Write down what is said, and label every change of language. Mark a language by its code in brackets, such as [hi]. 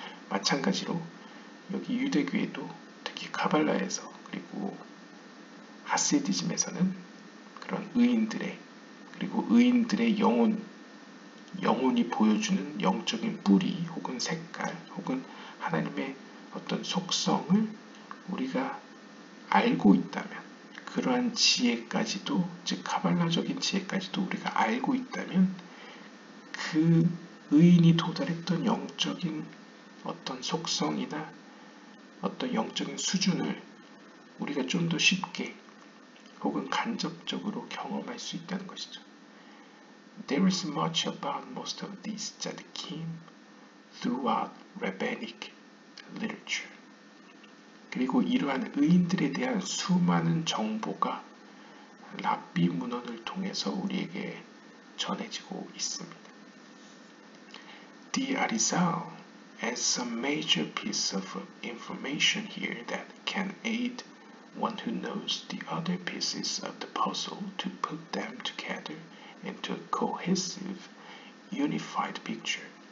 [ko] 마찬가지로 여기 유대교에도 특히 카발라에서 그리고 하시디즘에서는 그런 의인들의 그리고 의인들의 영혼이 보여주는 영적인 뿌리 혹은 색깔 혹은 하나님의 어떤 속성을 우리가 알고 있다면 그러한 지혜까지도 즉 카발라적인 지혜까지도 우리가 알고 있다면 그 의인이 도달했던 영적인 어떤 속성이나 어떤 영적인 수준을 우리가 좀 더 쉽게 혹은 간접적으로 경험할 수 있다는 것이죠. [en] There is much about most of these tzaddikim throughout rabbinic literature. [ko] 그리고 이러한 의인들에 대한 수많은 정보가 랍비 문헌을 통해서 우리에게 전해지고 있습니다. [en] The Arizal adds a major piece of information here that can aid one who knows the other pieces of the puzzle to put them together into a cohesive, unified picture.